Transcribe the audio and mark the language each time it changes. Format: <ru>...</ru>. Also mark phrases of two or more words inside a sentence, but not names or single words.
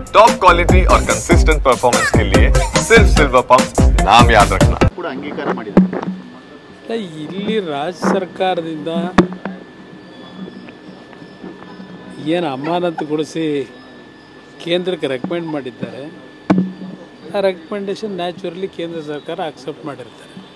<en>top quality</en> <hi>और</hi> <en>consistent performance</en> <hi>के लिए सिर्फ सिल्वर पंप नाम याद रखना।</hi> <kn>ಕೂಡ ಅಂಗೀಕಾರ ಮಾಡಿದ್ದಾರೆ. ಇಲ್ಲಿ ರಾಜ್ಯ ಸರ್ಕಾರದಿಂದ ಏನು ಅಮಾನತುಗೊಳಿಸಿ ಕೇಂದ್ರಕ್ಕೆ ರೆಕಮೆಂಡ್ ಮಾಡಿದ್ದಾರೆ, ಆ ರೆಕಮೆಂಡೇಶನ್ ನ್ಯಾಚುರಲಿ ಕೇಂದ್ರ ಸರ್ಕಾರ ಅಕ್ಸೆಪ್ಟ್ ಮಾಡಿರ್ತಾರೆ.</kn>